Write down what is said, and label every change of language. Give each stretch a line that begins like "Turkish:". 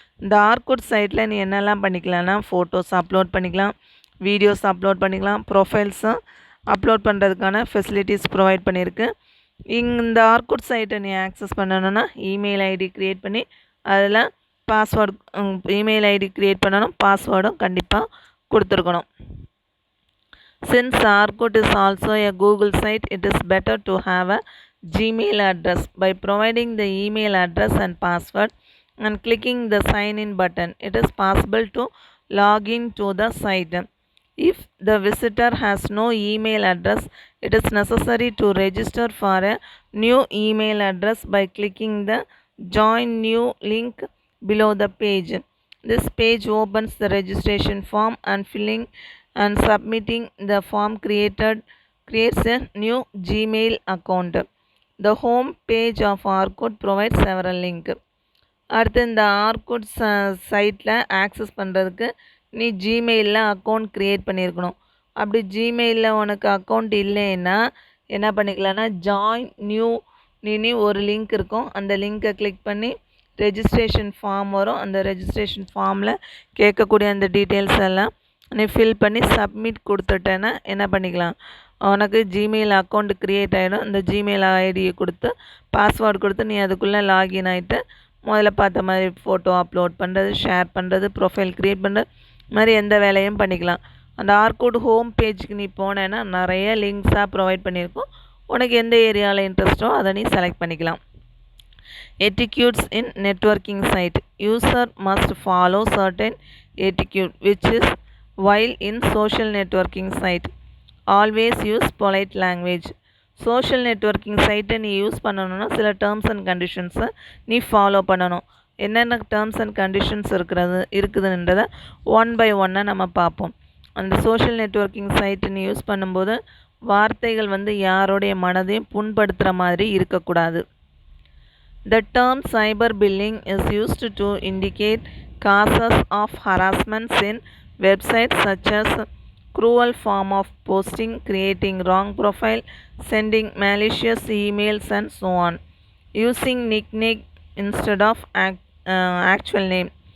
Tamil: இந்த ஆர்குட் சைட்டில் நீ என்னெல்லாம் பண்ணிக்கலாம்னா ஃபோட்டோஸ் அப்லோட் பண்ணிக்கலாம், வீடியோஸ் அப்லோட் பண்ணிக்கலாம், ப்ரொஃபைல்ஸும் அப்லோட் பண்ணுறதுக்கான ஃபெசிலிட்டிஸ் ப்ரொவைட் பண்ணியிருக்கு. இந்த ஆர்குட் சைட்டை நீ ஆக்சஸ் பண்ணணுன்னா இமெயில் ஐடி க்ரியேட் பண்ணி அதில் பாஸ்வேர்டு இமெயில் ஐடி க்ரியேட் பண்ணணும், பாஸ்வேர்டும் கண்டிப்பாக கொடுத்துருக்கணும்.
English: Since Orkut is also a Google site, it is better to have a Gmail address. By providing the email address and password and clicking the sign in button, it is possible to log in to the site. If the visitor has no email address, it is necessary to register for a new email address by clicking the join new link below the page. This page opens the registration form and filling and submitting the form creates a new Gmail account. The home page of Orkut provides several links.
Tamil: அடுத்து இந்த Orkut சைட்டில் access பண்ணுறதுக்கு நீ ஜிமெயிலில் account create பண்ணியிருக்கணும். அப்படி ஜிமெயிலில் உனக்கு account இல்லைன்னா என்ன பண்ணிக்கலாம்னா ஜாயின் நியூ ஒரு லிங்க் இருக்கும். அந்த லிங்க்கை கிளிக் பண்ணி ரெஜிஸ்ட்ரேஷன் ஃபார்ம் வரும். அந்த ரெஜிஸ்ட்ரேஷன் ஃபார்மில் கேட்கக்கூடிய அந்த டீட்டெயில்ஸ் எல்லாம் நீ ஃபில் பண்ணி சப்மிட் கொடுத்துட்டேன்னா என்ன பண்ணிக்கலாம், உனக்கு ஜிமெயில் அக்கௌண்ட் க்ரியேட் ஆகிடும். இந்த ஜிமெயில் ஐடியை கொடுத்து பாஸ்வேர்டு கொடுத்து நீ அதுக்குள்ளே லாகின் ஆகிட்டு முதல்ல பார்த்த மாதிரி ஃபோட்டோ அப்லோட் பண்ணுறது, ஷேர் பண்ணுறது, ப்ரொஃபைல் க்ரியேட் பண்ணுறது மாதிரி எந்த வேலையும் பண்ணிக்கலாம். அந்த ஆர்குட் ஹோம் பேஜுக்கு நீ போனேன்னா நிறைய லிங்க்ஸாக ப்ரொவைட் பண்ணியிருக்கோம். உனக்கு எந்த ஏரியாவில் இன்ட்ரெஸ்ட்டோ அதை நீ செலக்ட் பண்ணிக்கலாம்.
English: Etiquettes in networking site. User must follow certain etiquette which is while in social networking site. Always use polite language.
Tamil: Social networking சைட்டை நீ யூஸ் பண்ணணுன்னா சில டேர்ம்ஸ் அண்ட் கண்டிஷன்ஸை நீ ஃபாலோ பண்ணணும். என்னென்ன terms and conditions இருக்குதுன்றதை one by ஒன்னாக நம்ம பார்ப்போம். அந்த சோஷியல் நெட்வொர்க்கிங் சைட்டை நீ யூஸ் பண்ணும்போது வார்த்தைகள் யாரோடைய மனதையும் புண்படுத்துகிற மாதிரி இருக்கக்கூடாது.
English: The term cyberbullying is used to indicate causes of harassments in websites such as cruel form of posting, creating wrong profile, sending malicious emails and so on, using nickname instead of actual name.